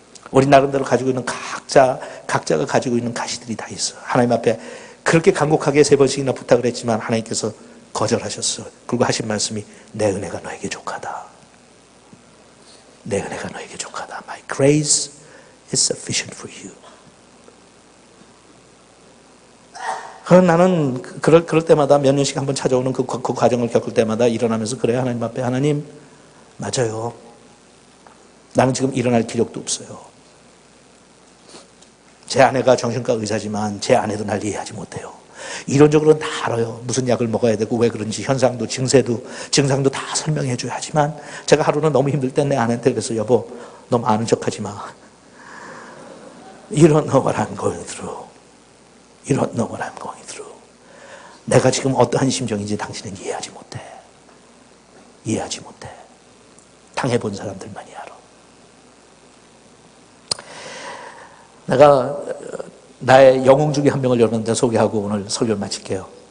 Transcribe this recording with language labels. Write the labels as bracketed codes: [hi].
[ko] 우리 나름대로 가지고 있는 각자가 가지고 있는 가시들이 다 있어. 하나님 앞에 그렇게 간곡하게 3번씩이나 부탁을 했지만 하나님께서 거절하셨어. 그리고 하신 말씀이 내 은혜가 너에게 족하다. 내 은혜가 너에게 족하다. [en] My grace is sufficient for you. [ko] 나는 그럴 때마다 몇 년씩 한번 찾아오는 그 과정을 겪을 때마다 일어나면서 그래요. 하나님 앞에 하나님 맞아요. 나는 지금 일어날 기력도 없어요. 제 아내가 정신과 의사지만 제 아내도 날 이해하지 못해요. 이론적으로는 다 알아요. 무슨 약을 먹어야 되고 왜 그런지 현상도 증상도 다 설명해 줘야 하지만 제가 하루는 너무 힘들 때 내 아내한테 그래서 여보 너무 아는 척하지 마. [en] You don't know what I'm going through. You don't know what I'm going through. [ko] 내가 지금 어떠한 심정인지 당신은 이해하지 못해. 이해하지 못해. 당해본 사람들만이 알아. 내가 나의 영웅 중에 한 명을 여러분한테 소개하고 오늘 설교를 마칠게요.